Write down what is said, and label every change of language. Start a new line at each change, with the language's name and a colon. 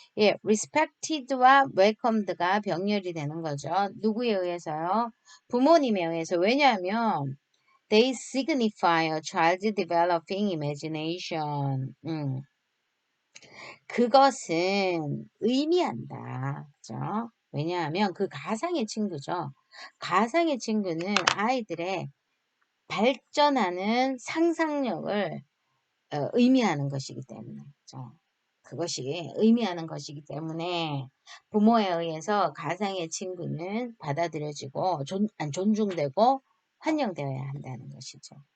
Korean: 예, respected와 welcomed가 병렬이 되는 거죠. 누구에 의해서요? 부모님에 의해서. 왜냐하면
English: they signify a child's developing imagination.
Korean: 그것은 의미한다. 그죠? 왜냐하면 그 가상의 친구죠. 가상의 친구는 아이들의 발전하는 상상력을 의미하는 것이기 때문에. 그죠? 그것이 의미하는 것이기 때문에 부모에 의해서 가상의 친구는 받아들여지고 존중되고 환영되어야 한다는 것이죠.